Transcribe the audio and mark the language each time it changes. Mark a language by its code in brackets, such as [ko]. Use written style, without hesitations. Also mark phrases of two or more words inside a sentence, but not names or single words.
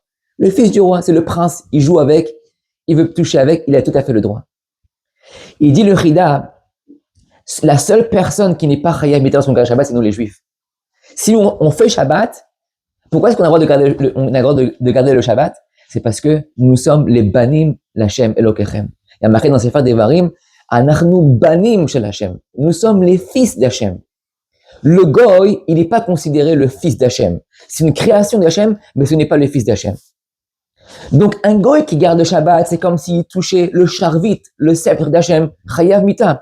[fr] Le fils du roi, c'est le prince, il joue avec, il veut toucher avec, il a tout à fait le droit. Il dit le Chida, la seule personne qui n'est pas [he] חייב מיתה [fr] dans son Shabbat, c'est nous les Juifs. Si on fait Shabbat, pourquoi est-ce qu'on a le droit de garder le Shabbat? C'est parce que nous sommes les [he] בנים לה' אלקיכם. [fr] Il y a marqué dans Sefer Devarim, [he] אנחנו בנים של השם. [fr] Nous sommes les fils d'Hachem. Le goy, il n'est pas considéré le fils d'Hachem. C'est une création d'Hachem, mais ce n'est pas le fils d'Hachem. Donc un goy qui garde le Shabbat, c'est comme s'il touchait le charvit, le sceptre d'Hachem, [he] חייב מיתה.